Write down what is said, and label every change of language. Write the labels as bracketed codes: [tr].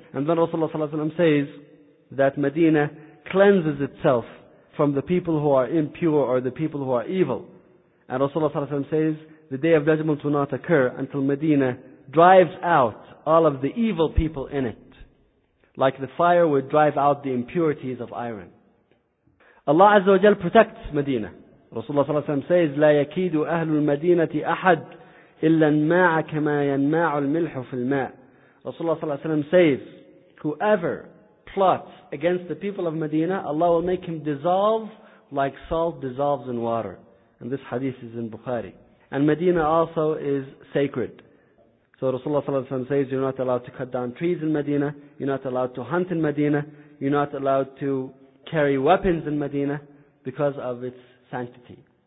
[en] And then Rasulullah ﷺ says that Medina cleanses itself from the people who are impure or the people who are evil. And Rasulullah ﷺ says, the Day of Judgment will not occur until Medina drives out all of the evil people in it, like the fire would drive out the impurities of iron. Allah Azza wa Jal protects Medina. Rasulullah ﷺ says, [ar] لا يكيد أهل المدينة أحد إلا انماع كما ينماع الملح في الماء. [en] Rasulullah ﷺ says, whoever plots against the people of Medina, Allah will make him dissolve like salt dissolves in water. And this hadith is in Bukhari. And Medina also is sacred. So Rasulullah ﷺ says, you're not allowed to cut down trees in Medina, you're not allowed to hunt in Medina, you're not allowed to carry weapons in Medina because of its sanctity.